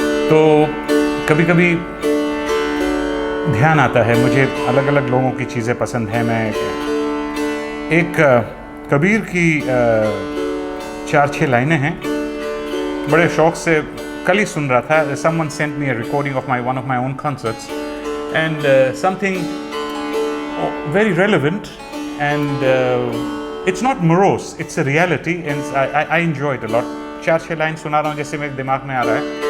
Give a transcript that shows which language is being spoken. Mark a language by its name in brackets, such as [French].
[Hindi] तो कभी कभी ध्यान आता है, मुझे अलग अलग लोगों की चीज़ें पसंद हैं। मैं एक कबीर की 4-6 लाइनें हैं, बड़े शौक से कल ही सुन रहा था। [English] Someone sent me a recording of one of my own concerts and something very relevant and it's not morose, it's a reality and I enjoy it a lot. [Hindi] 4-6 line सुना रहा हूँ जैसे मेरे दिमाग में आ रहा है।